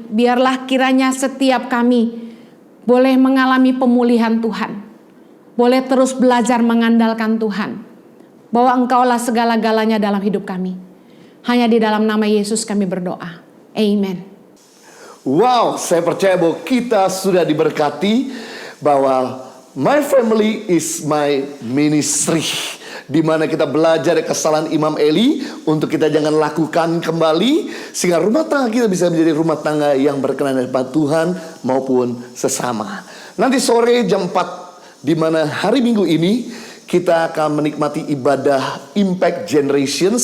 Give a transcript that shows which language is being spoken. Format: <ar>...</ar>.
<id>Biarlah kiranya setiap kami boleh mengalami pemulihan Tuhan. Boleh terus belajar mengandalkan Tuhan. Bahwa Engkaulah segala-galanya dalam hidup kami. Hanya di dalam nama Yesus kami berdoa. Amen. Wow, saya percaya bahwa kita sudah diberkati. Bahwa</id> <en>my family is my ministry.</en> <id>Di mana kita belajar dari kesalahan Imam Eli untuk kita jangan lakukan kembali, sehingga rumah tangga kita bisa menjadi rumah tangga yang berkenan hadapan Tuhan maupun sesama. Nanti sore jam 4 di mana hari Minggu ini kita akan menikmati ibadah Impact Generation.</id>